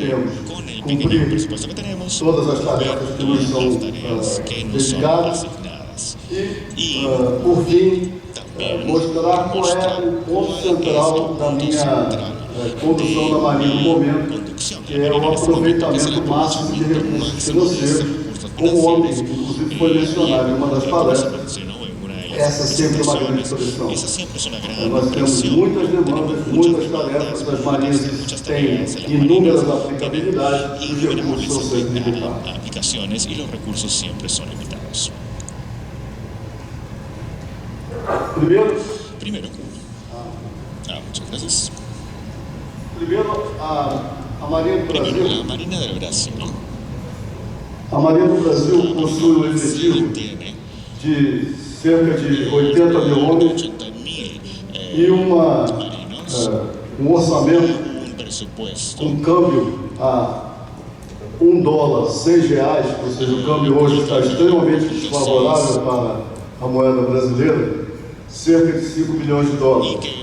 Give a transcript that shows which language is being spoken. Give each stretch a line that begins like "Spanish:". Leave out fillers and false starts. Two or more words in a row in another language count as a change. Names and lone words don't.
Portuguese: temos, cumprir todas as tarefas que nos são dedicadas e, por fim, mostrar qual é o ponto central da minha condução da Marinha no momento, que é o aproveitamento máximo de recursos financeiros, como ontem, inclusive, foi mencionado em uma das palestras. Essa sempre é uma grande solução. Nós temos muitas demandas, muitas tarefas, as marinhas têm inúmeras aplicabilidades e os recursos são sempre limitados.
Spanish: Aplicaciones y los recursos siempre son limitados. Primero, muchas gracias.
Portuguese: Primeiro, a Marinha do Brasil.
Spanish: Primero, la Marina del Brasil.
Portuguese: A Marinha do Brasil possui um efetivo de cerca de 80 mil homens e um orçamento com câmbio a $1, R$6, ou seja, o câmbio hoje está extremamente desfavorável para a moeda brasileira, cerca de 5 bilhões de dólares.